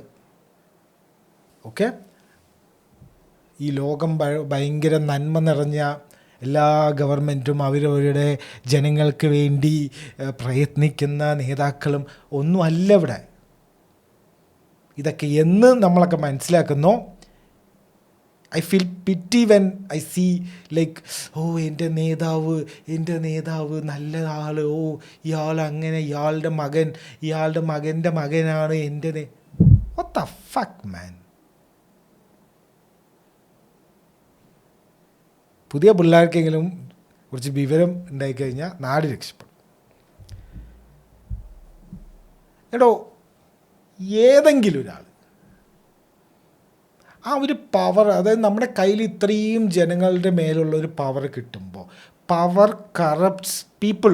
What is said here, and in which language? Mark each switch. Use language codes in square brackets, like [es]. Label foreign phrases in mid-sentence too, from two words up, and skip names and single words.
[ml] ഓക്കെ, ഈ ലോകം ഭയങ്കര നന്മ നിറഞ്ഞ എല്ലാ ഗവൺമെൻറ്റും അവരവരുടെ ജനങ്ങൾക്ക് വേണ്ടി പ്രയത്നിക്കുന്ന നേതാക്കളും ഒന്നും അല്ല ഇവിടെ. ഇതൊക്കെ എന്ന് നമ്മളൊക്കെ മനസ്സിലാക്കുന്നോ, [en] I feel pity when I see [ml] എൻ്റെ നേതാവ് നല്ല ആൾ, ഇയാൾ അങ്ങനെ, ഇയാളുടെ മകൻ്റെ മകനാണ് എൻ്റെ [en] what the fuck man. [ml] പുതിയ പിള്ളേർക്കെങ്കിലും കുറച്ച് വിവരം ഉണ്ടായിക്കഴിഞ്ഞാൽ നാട് രക്ഷപ്പെടും. ഏതെങ്കിലും ഒരാൾ ആ ഒരു പവർ, അതായത് നമ്മുടെ കയ്യിൽ ഇത്രയും ജനങ്ങളുടെ മേലുള്ള ഒരു പവർ കിട്ടുമ്പോൾ, [en] power corrupts people.